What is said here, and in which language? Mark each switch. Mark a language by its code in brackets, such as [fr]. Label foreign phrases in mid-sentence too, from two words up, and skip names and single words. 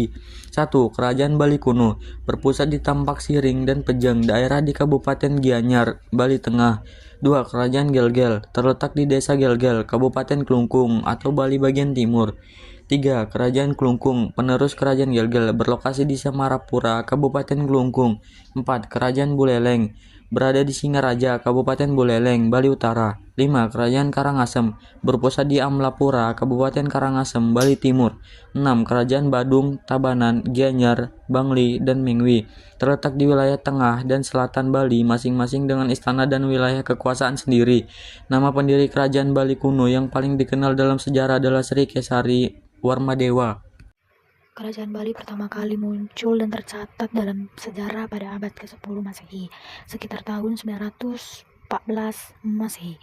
[id] 1. Kerajaan Bali kuno, berpusat di Tampak Siring dan Pejeng, daerah di Kabupaten Gianyar, Bali Tengah. 2. Kerajaan Gelgel, terletak di Desa Gelgel, Kabupaten Klungkung atau Bali bagian timur. 3. Kerajaan Klungkung, penerus Kerajaan Gelgel, berlokasi di Semarapura, Kabupaten Klungkung. 4. Kerajaan Buleleng, berada di Singaraja, Kabupaten Buleleng, Bali Utara. 5. Kerajaan Karangasem, berpusat di Amlapura, Kabupaten Karangasem, Bali Timur. 6. Kerajaan Badung, Tabanan, Gianyar, Bangli, dan Mengwi, terletak di wilayah tengah dan selatan Bali, masing-masing dengan istana dan wilayah kekuasaan sendiri. Nama pendiri kerajaan Bali kuno yang paling dikenal dalam sejarah adalah Sri Kesari Warmadewa. Kerajaan Bali pertama kali muncul dan tercatat dalam sejarah pada abad ke-10 Masehi, sekitar tahun 914 Masehi.